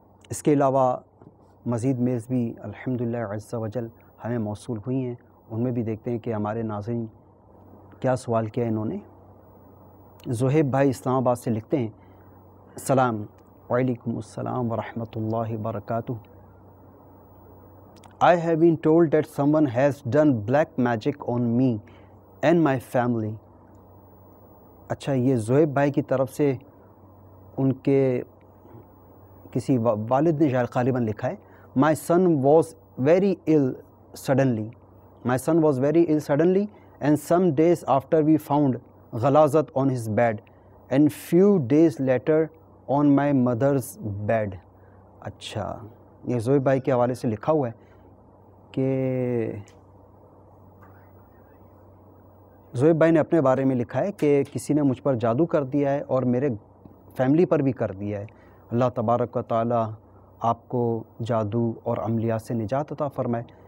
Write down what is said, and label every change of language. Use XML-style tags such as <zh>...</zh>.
<ur>اس کے علاوہ مزید میز بھی الحمدللہ عز و جل ہمیں موصول ہوئی ہیں. ان میں بھی دیکھتے ہیں کہ ہمارے ناظرین کیا سوال کیا انہوں نے. زہیب بھائی اسلام آباد سے لکھتے ہیں سلام وعلیکم السلام ورحمۃ اللہ وبرکاتہ.</ur> <en>I have been told that someone has done black magic on me and my family.</en> <ur>اچھا یہ زہیب بھائی کی طرف سے ان کے کسی والد نے شاید غالباً لکھا ہے.</ur> <en>My son was very ill suddenly. My son was very ill suddenly and some days after we found غلاظت on his bed and few days later on my mother's bed.</en> <ur>اچھا یہ زہیب بھائی کے حوالے سے لکھا ہوا ہے کہ زہیب بھائی نے اپنے بارے میں لکھا ہے کہ کسی نے مجھ پر جادو کر دیا ہے اور میرے فیملی پر بھی کر دیا ہے. اللہ تبارک و تعالی آپ کو جادو اور عملیات سے نجات عطا فرمائے.</ur>